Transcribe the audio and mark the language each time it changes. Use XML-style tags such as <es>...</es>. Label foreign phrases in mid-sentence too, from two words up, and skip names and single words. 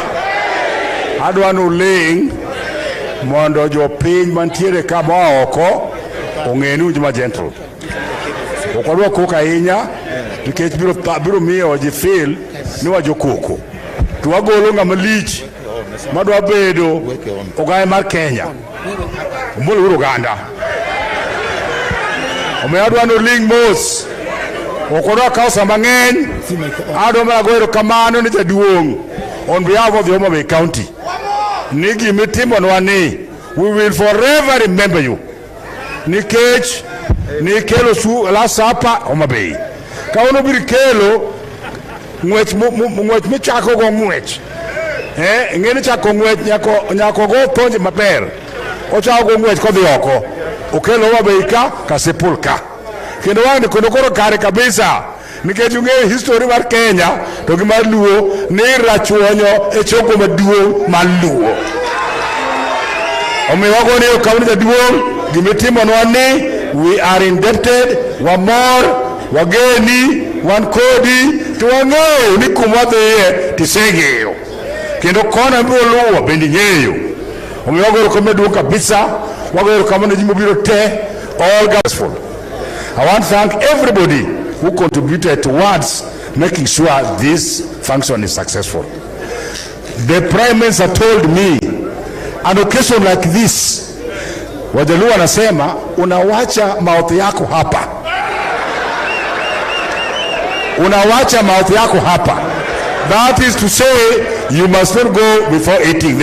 <luo>Adwanu ling mondo jo piny mantiere kama oko ong'enu joma gentle. Okwadwa koko ahinya nikech biro miyo ji feel ni wajo koko. To wagolo ng'ama lich madwa bedo ogaye mar Kenya. Ombolo uru Uganda. Omiyo adwanu ling mos. Okwadwa kawo sa mang'eny. Adwaro goyo kamano ne jaduong'</luo> <en>on behalf of the Homabay County.</en> <luo>Nigi mitimonwa ni</luo> <en>we will forever remember you.</en> <luo>Nikech nikelo su la sapa Homabay. Kauno biri kelo ng'wech michako go ng'wech. Ng'eni chako ng'wech nyako go ponje maber. Ochako go ng'wech kodhi oko. Okelo Homabay ka sepulka. Kendo wang kono koro kare kabisa. Nikech ung'eyo history mar Kenya to gi mar Luo ni rachuonyo e choko maduong' mar Luo. Omiyo wagoni okawni jaduong' gimitimonwa ni</luo> <en>we are indebted,</en> <luo>wamor, wageni, wankodi, to wang'eyo ni kuma dhiye tiseng'eyo. Kendo kona biro luwo bende ng'eyo. Omiyo wagoro kama duong' kabisa, wagoro kama ne jimo biro te,</luo> <en>all gospel. I want to thank everybody who contributed towards making sure this function is successful. The Prime Minister told me, an occasion like this,</en> <sw>Wajaluo anasema unawacha</sw> <en>mouth yako</en> <sw>hapa. Unawacha mouth yako hapa.</sw> <en>That is to say, you must not go before eating.</en>